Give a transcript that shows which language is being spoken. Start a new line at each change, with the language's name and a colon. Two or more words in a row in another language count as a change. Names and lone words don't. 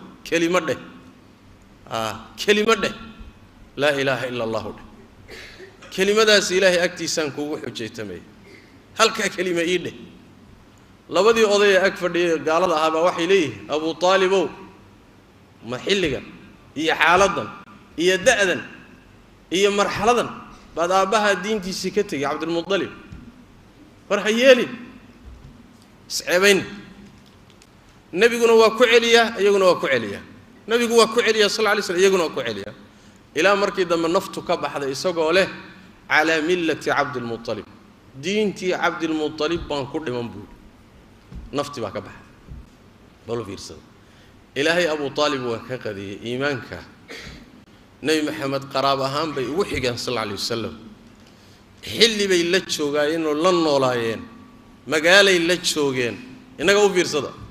Somali: kelima dheh
Arabic: لا إله إلا الله
Somali: kelimadaas ilaahay agtiisaan kugu xujaytamay halka kelima ii dheh labadii oday ag fadhiyay gaalada ahaa baa waxay leeyihiin abu taalibow ma xilligan iyo xaaladan iyo da'dan iyo marxaladan baad aabaha diintiisii ka tagay cabdul muttalib farha yeelin isceebayn nabiguna waa ku celiya iyaguna waa ku celiya nabigu waa ku celiya
Arabic: صلى الله عليه وسلم
Somali: iyaguna waa ku celiya ilaa markii dambe naftu ka baxday isagoo leh
Arabic: على ملة عبد المطلب
Somali: diintii abdul muttalib baan ku dhiman buu nafti baa ka baxday bal fiirsada ilaahay abu talib waa ka qadiyay iimaanka nabi maxamed qaraab ahaan bay ugu xigeen
Arabic: صلى الله عليه وسلم
Somali: xilli bay la joogayeen oo la noolaayeen magaalay la joogeen inaga u fiirsada